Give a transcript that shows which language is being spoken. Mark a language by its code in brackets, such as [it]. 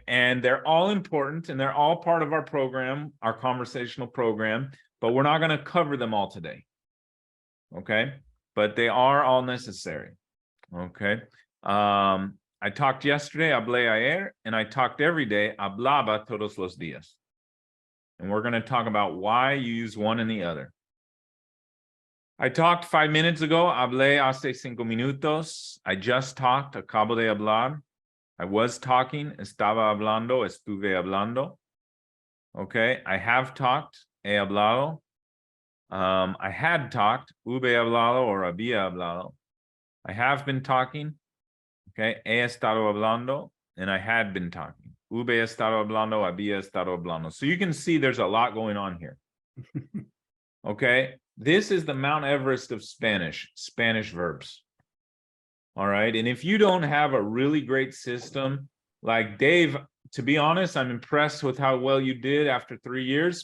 [en] And they're all important, and they're all part of our program, our conversational program, but we're not going to cover them all today. Okay. But they are all necessary. Okay. I talked yesterday, [es] hablé ayer, [en] and I talked every day, [es] hablaba todos los días. [en] And we're going to talk about why you use one and the other. I talked 5 minutes ago, [es] hablé hace 5 minutos. [en] I just talked, [es] acabo de hablar. [en] I was talking, [es] estaba hablando, estuve hablando. [en] Okay, I have talked, he hablado. I had talked, [es] hube hablado [en] or [es] había hablado. [en] I have been talking, okay, [es] he estado hablando, [en] and I had been talking. [es] Hube estado hablando, había estado hablando. [en] So you can see there's a lot going on here. Okay, this is the Mount Everest of Spanish verbs. All right, and if you don't have a really great system, like Dave, to be honest, I'm impressed with how well you did after 3 years.